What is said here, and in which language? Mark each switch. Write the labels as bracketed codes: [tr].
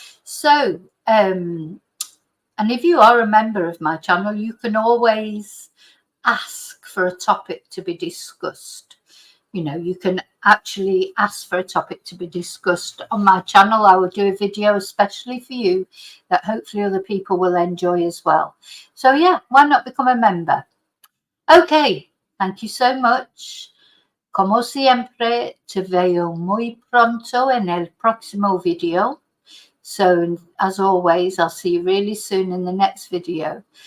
[en] So, and if you are a member of my channel, you can always ask for a topic to be discussed. You know, you can actually ask for a topic to be discussed on my channel. I will do a video especially for you that hopefully other people will enjoy as well. So yeah, why not become a member? Okay, thank you so much. [es] Como siempre, te veo muy pronto en el próximo video. [en] So as always, I'll see you really soon in the next video.